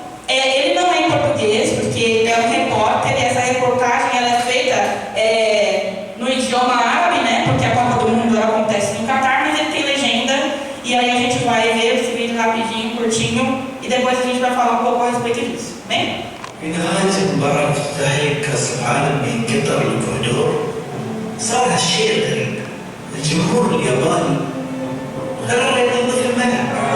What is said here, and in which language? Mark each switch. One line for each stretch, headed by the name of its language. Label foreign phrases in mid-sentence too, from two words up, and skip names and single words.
Portuguese: Ele não é em português, porque é um repórter, e essa reportagem ela é feita no idioma árabe, né, porque a Copa do Mundo acontece no Catar, mas ele tem legenda, e aí a gente vai ver esse vídeo rapidinho, curtinho, e depois a gente vai falar um pouco a respeito disso, bem?
Arabic: في نهاية مباراة افتتاحية كأس العالم بين قطر والإكوادور صار هالشيء الغريب. الجمهور الياباني قرر يضم في الملعب.